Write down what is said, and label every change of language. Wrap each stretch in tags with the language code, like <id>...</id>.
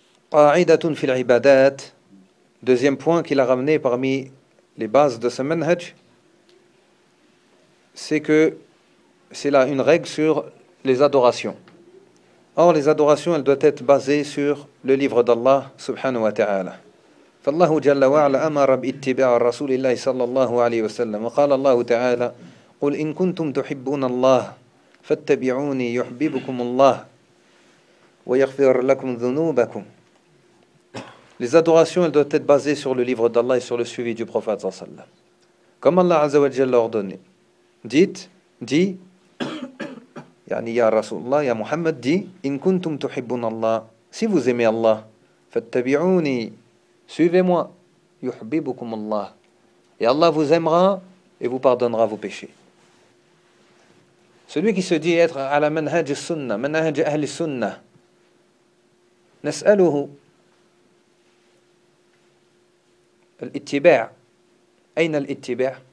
<ar>Qa'idatun fil ibadat.</ar> <fr>Deuxième point qu'il a ramené parmi les bases de ce manhaj, c'est que c'est là une règle sur les adorations. Or, les adorations, elles doivent être basées sur le livre d'Allah, subhanahu wa ta'ala.</fr> <ar>فالله جل وعلا أمر باتباع رسول الله صلى الله عليه وسلم وقال الله تعالى قل إن كنتم تحبون الله فاتبعوني يحببكم الله ويغفر لكم ذنوبكم.</ar> <fr>Les adorations, elles doivent être basées sur le livre d'Allah et sur le suivi du prophète صلى الله عليه وسلم. Comme Allah عز وجل l'a ordonné. Dites,</fr> <ar>يا رسول الله, يا محمد,</ar> <fr>dit,</fr> <ar>إن كنتم تحبون الله,</ar> <fr>si vous aimez Allah,</fr> <ar>فاتبعوني,</ar> <fr>suivez-moi,</fr> <ar>yuhbibukum Allah.</ar> <fr>Et Allah vous aimera et vous pardonnera vos péchés. Celui qui se dit être à la manhaj sunna, manhaj ahli sunna,</fr> <ar>nas'aluhu al-ittiba'. Aïn al-ittiba'.</ar>